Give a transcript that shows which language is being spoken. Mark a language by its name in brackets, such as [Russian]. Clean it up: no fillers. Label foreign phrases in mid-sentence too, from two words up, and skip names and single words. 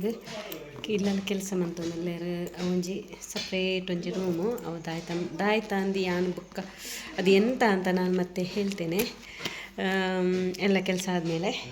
[Tulu] ಇಲ್ಲಲ್ಲಿ ಕೆಲಸ ಮಂತೊಂದುಲ್ಲೇರು ಒಂಜಿ ಸಪ್ರೇಟ್ ಒಂಜಿ ರೂಮು ಅವು ದಾಯ್ತಂದು ಯಾನು ಬುಕ್ಕ [Kannada] ಅದು ಎಂತ ಅಂತ ನಾನು ಮತ್ತೆ ಹೇಳ್ತೇನೆ ಎಲ್ಲ ಕೆಲಸ ಆದಮೇಲೆ